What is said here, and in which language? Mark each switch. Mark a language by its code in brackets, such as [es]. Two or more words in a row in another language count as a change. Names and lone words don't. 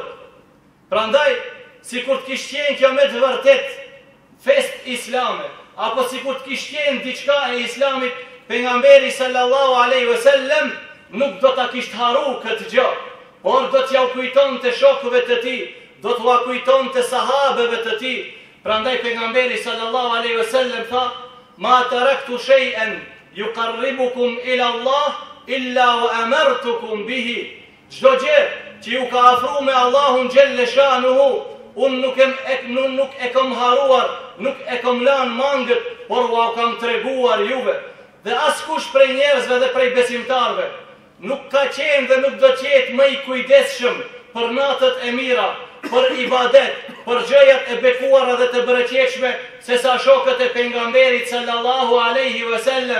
[sq] Prandaj, sikur të kishte qenë kjo me të vërtet fest islame, apo sikur të kishte qenë diçka e islamit, pejgamberi [ar] صلى الله عليه وسلم [sq] nuk do ta kishte haru këtë gjë, por do t'ja kujtonte shokëve të tij, do t'ua kujtonte sahabeve të tij. Prandaj pejgamberi [ar] صلى الله عليه وسلم tha: "ما تركت شيئا يقربكم إلى الله إلا وأمرتكم به." [sq] Çdo gjë që ju ka afruar me Allahun [ar] جل شأنه, [sq] unë nuk e kam haruar, nuk e kam lanë mangët, por u kam treguar juve. Dhe askush prej njerëzve dhe prej besimtarve nuk ka qenë dhe nuk do të jetë më i kujdesshëm për natët e mira, për ibadet, për gjërat e bekuara dhe të bereqetshme se sa shokët e pejgamberit [ar] صلى الله عليه وسلم.